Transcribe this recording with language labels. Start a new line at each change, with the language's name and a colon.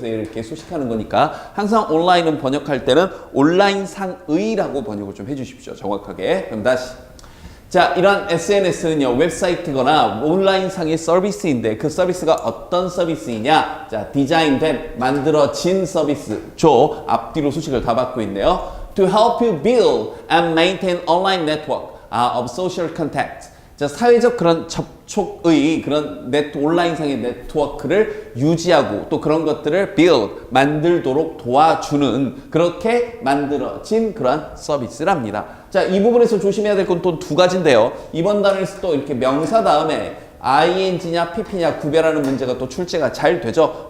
Korean: 그래서 이렇게 수식하는 거니까 항상 온라인은 번역할 때는 온라인상의라고 번역을 좀 해주십시오. 정확하게. 그럼 다시. 자, 이런 SNS는요, 웹사이트거나 온라인상의 서비스인데 그 서비스가 어떤 서비스이냐? 자, 디자인된, 만들어진 서비스죠. 앞뒤로 수식을 다 받고 있네요.
English: To help you build and maintain online network of social contact.
Korean: 자, 사회적 그런 접촉의 그런 온라인상의 네트워크를 유지하고 또 그런 것들을 build, 만들도록 도와주는, 그렇게 만들어진 그러한 서비스랍니다. 자, 이 부분에서 조심해야 될 건 또 두 가지인데요. 이번 단원에서 또 이렇게 명사 다음에 ing냐 pp냐 구별하는 문제가 또 출제가 잘 되죠.